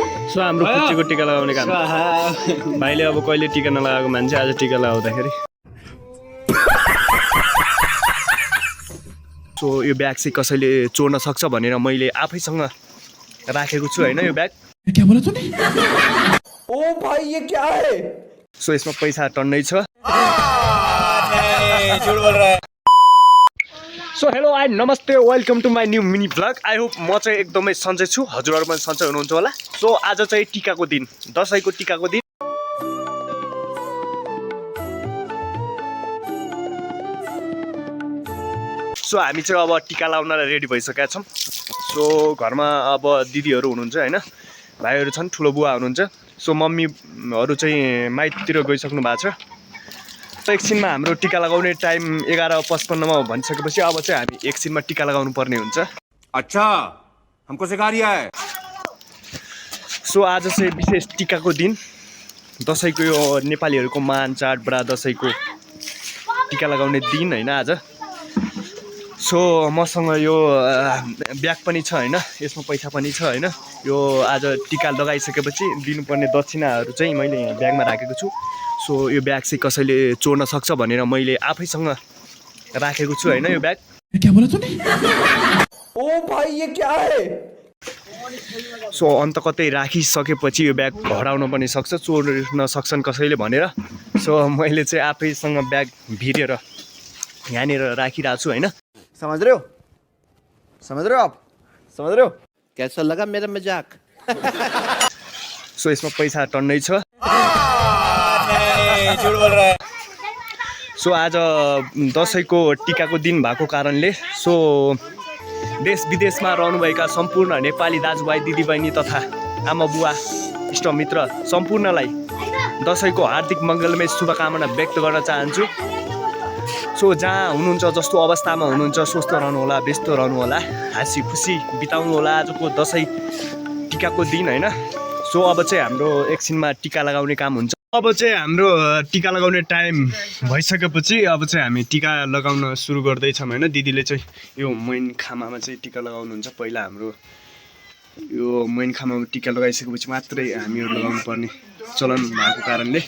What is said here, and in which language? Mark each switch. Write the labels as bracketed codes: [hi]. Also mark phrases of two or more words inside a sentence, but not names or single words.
[ne] सो हाम्रो कुच्चीको टिका लगाउने काम भाइले अब कहिले टिका नलगाएको मान्छे आज टिका लगाउँदाखेरि सो यो ब्याग चाहिँ कसैले चोर्न सक्छ भनेर मैले आफैसँग राखेको छु हैन यो ब्याग [hi] क्या बोला तूने ओ भाई ये क्या है [ne] सो यसमा पैसा टन्नै छ [hi] झूठ बोल रहा है [ne] सो [en] hello I [ne] नमस्ते [en] welcome to my new mini vlog I hope [ne] म चाहिँ एकदमै सन्चै छु हजुरहरू पनि सन्चै हुनुहुन्छ होला सो आज चाहिँ टिकाको दिन दसैँको टिकाको दिन सो हामी चाहिँ अब टिका लाउनलाई रेडी भइसकेका छौँ सो घरमा अब दिदीहरू हुनुहुन्छ हैन भाइहरू छन् ठुलो बुवा हुनुहुन्छ सो मम्मीहरू चाहिँ माइततिर गइसक्नु भएको छ एकछिनमा हाम्रो टिका लगाउने टाइम 11:55 मा भनिसकेपछि अब चाहिँ हामी एकछिनमा टिका लगाउनु पर्ने हुन्छ [hi] अच्छा हमको सिखा रिया है [ne] सो आज चाहिँ विशेष टिकाको दिन दसैँको यो नेपालीहरूको महान चाड बडा दसैँको टिका लगाउने दिन हैन आज सो मसँग यो ब्याग पनि छ हैन यसमा पैसा पनि छ हैन यो आज टिका लगाइसकेपछि दिनुपर्ने दक्षिणाहरू चाहिँ मैले यहाँ ब्यागमा राखेको छु सो यो ब्याग चाहिँ कसैले चोर्न सक्छ भनेर मैले आफैसँग राखेको छु हैन यो ब्याग [hi] क्या बोला तूने ओ भाई ये क्या है [ne] सो अन्त कतै राखिसकेपछि यो ब्याग हराउन पनि सक्छ चोर्न सक्छन् कसैले भनेर सो मैले चाहिँ आफैसँग ब्याग भिरेर यहाँनिर राखिरहेको छु हैन [hi] समझ रहे हो आप समझ रहे हो कैसा लगा मेरा मजाक [ne] सो यसमा पैसा टन्नै छ [hi] झूठ बोल रहा है [ne] सो आज दसैँको टिकाको दिन भएको कारणले सो देश विदेशमा रहनुभएका सम्पूर्ण नेपाली दाजुभाइ दिदीबहिनी तथा आमा बुवा इष्टमित्र सम्पूर्णलाई दसैँको हार्दिक मङ्गलमय शुभकामना व्यक्त गर्न चाहन्छु सो जहाँ हुनुहुन्छ जस्तो अवस्थामा हुनुहुन्छ स्वस्थ रहनुहोला व्यस्त रहनुहोला हाँसी खुसी बिताउनु होला आजको दसैँ टिकाको दिन हैन सो अब चाहिँ हाम्रो एकछिनमा टिका लगाउने काम हुन्छ अब चाहिँ हाम्रो टिका लगाउने टाइम भइसकेपछि अब चाहिँ हामी टिका लगाउन सुरु गर्दैछौँ हैन दिदीले चाहिँ यो मैन खामामा चाहिँ टिका लगाउनुहुन्छ पहिला हाम्रो यो मैन खामामा टिका लगाइसकेपछि मात्रै हामीहरू लगाउनु पर्ने चलन भएको कारणले